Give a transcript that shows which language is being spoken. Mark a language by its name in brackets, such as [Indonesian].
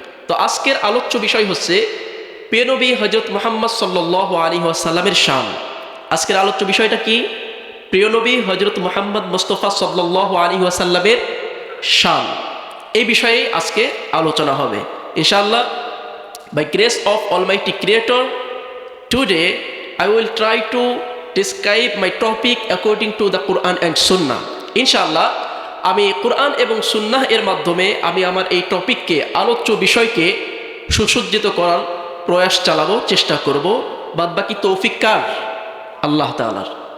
[Bangla] তো আজকের আলোচ্য বিষয় হচ্ছে প্রিয় নবী হযরত মুহাম্মদ সাল্লাল্লাহু আলাইহি ওয়াসাল্লামের শান। আজকের আলোচ্য বিষয়টা কি? প্রিয় নবী হযরত মুহাম্মদ মুস্তাফা সাল্লাল্লাহু আলাইহি ওয়াসাল্লামের শান। এই বিষয়ে আজকে আলোচনা হবে ইনশাআল্লাহ। [English] By grace of Almighty Creator, today I will try to describe my topic according to the Quran and Sunnah. [Bangla] ইনশাআল্লাহ আমি কোরআন এবং সুন্নাহ এর মাধ্যমে আমি আমার এই টপিককে, আলোচ্য বিষয়কে সুসজ্জিত করার প্রয়াস চালাবো, চেষ্টা করব। বাদবাকি তৌফিক কার? আল্লাহ তাআলার।